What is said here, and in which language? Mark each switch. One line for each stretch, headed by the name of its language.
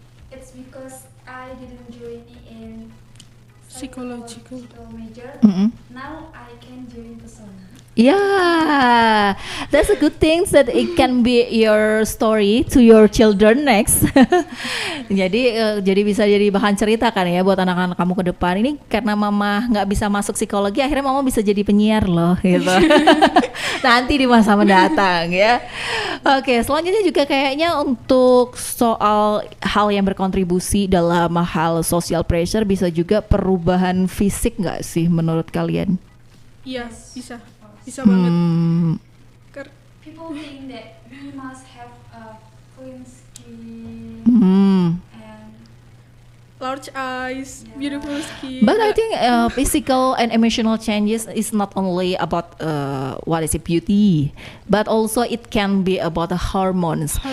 English: It's because I didn't join in Psychological major. Now I can join Pesona. Yeah, that's a good thing that it can be your story to your children next.
Indonesian: jadi bisa jadi bahan cerita kan ya buat anak-anak kamu ke depan. Ini karena mama nggak bisa masuk psikologi, akhirnya mama bisa jadi penyiar loh gitu. Nanti di masa mendatang ya. Oke, selanjutnya juga kayaknya untuk soal hal yang berkontribusi dalam hal social pressure bisa juga perubahan fisik nggak sih menurut kalian? Iya, bisa banget.
English: People think that we must have a clean skin and Large eyes, beautiful skin. But I think physical and emotional changes is not only about what is it, beauty, but also it can be about the hormones.